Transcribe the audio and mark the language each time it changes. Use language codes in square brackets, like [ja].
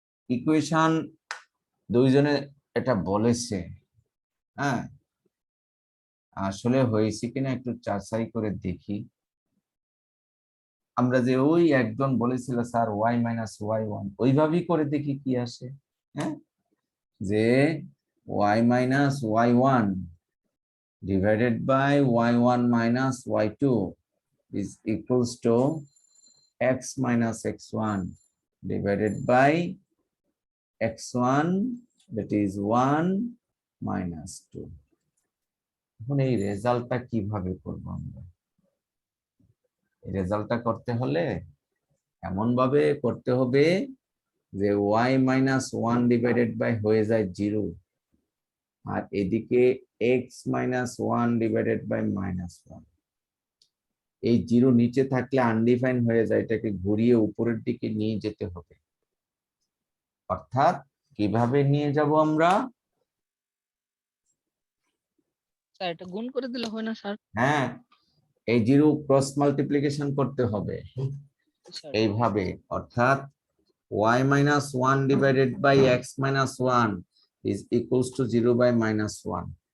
[bn] Equation দুইজনে এটা বলেছে, হ্যাঁ, আসলে হয়েছে কিনা একটু যাচাই করে দেখি। আমরা যে ওই একজন বলেছিল স্যার y মাইনাস y1, ওইভাবেই করে দেখি কি আসে। হ্যাঁ, যে [en] y minus y1 divided by y1 minus y2 is equals to x minus x1 divided by x1, that is 1 minus 2. [bn] এখন এই রেজাল্টটা কিভাবে করব আমরা? এই রেজাল্টটা করতে হলে এমন ভাবে করতে হবে যে y minus 1 divided by হয়ে যায় 0, আর এদিকে x minus 1 divided by -1। এই 0 নিচে থাকলে আনডিফাইন হয়ে যায়, এটাকে ঘুরিয়ে উপরের দিকে নিয়ে যেতে হবে। অর্থাৎ কিভাবে নিয়ে যাব আমরা? স্যার এটা গুণ করে দিলে হয় না স্যার? হ্যাঁ, এই 0 ক্রস মাল্টিপ্লিকেশন করতে হবে স্যার এইভাবে, অর্থাৎ [en] y minus 1 divided by x minus 1 is equals to 0 by -1।